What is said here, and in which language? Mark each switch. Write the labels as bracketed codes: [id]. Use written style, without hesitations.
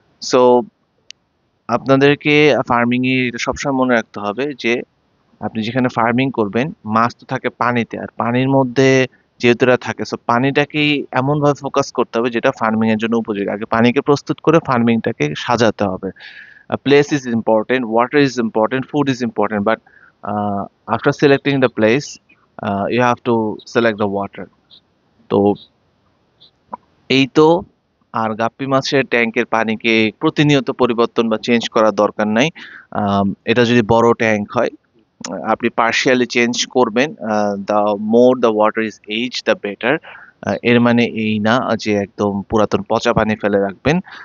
[bn] So আপনাদেরকে farming এ এটা সবসময় মনে রাখতে হবে যে আপনি যেখানে ফার্মিং করবেন মাছ তো থাকে পানিতে, আর পানির মধ্যে যেহেতু এরা থাকে সো পানিটাকেই এমনভাবে ফোকাস করতে হবে যেটা ফার্মিং এর জন্য উপযোগী। আগে পানিকে প্রস্তুত করে ফার্মিংটাকে সাজাতে হবে। [en] Place is important, water is important, food is important, but after selecting the place, you have to select the water. [bn] তো এই তো। আর গাপ্পি মাছের ট্যাঙ্কের পানিকে প্রতিনিয়ত পরিবর্তন বা চেঞ্জ করার দরকার নাই। এটা যদি বড় ট্যাঙ্ক হয় আপনি পার্শিয়ালি চেঞ্জ করবেন। [en] The more the water is age the better. [bn] এর মানে এই না যে একদম পুরাতন পচা পানি ফেলে রাখবেন।